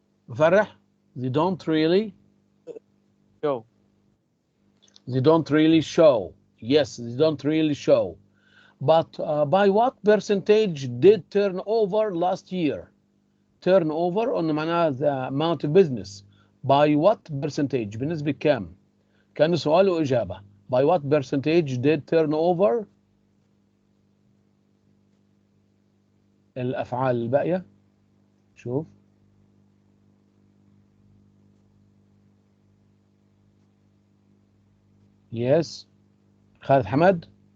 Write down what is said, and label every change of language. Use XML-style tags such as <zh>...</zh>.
<en>فرح. They don't really show. They don't really show. Yes, they don't really show. But by what percentage did turnover last year? Turnover</en> <ar>قلنا معناها</ar> <en>the amount of business. By what percentage؟</en> <ar>بنسبة كام؟ كان سؤال وإجابة.</ar> <en>By what percentage did turnover؟</en> <ar>الأفعال الباقية. شوف.</ar> <en>Yes. خالد حمد.</en>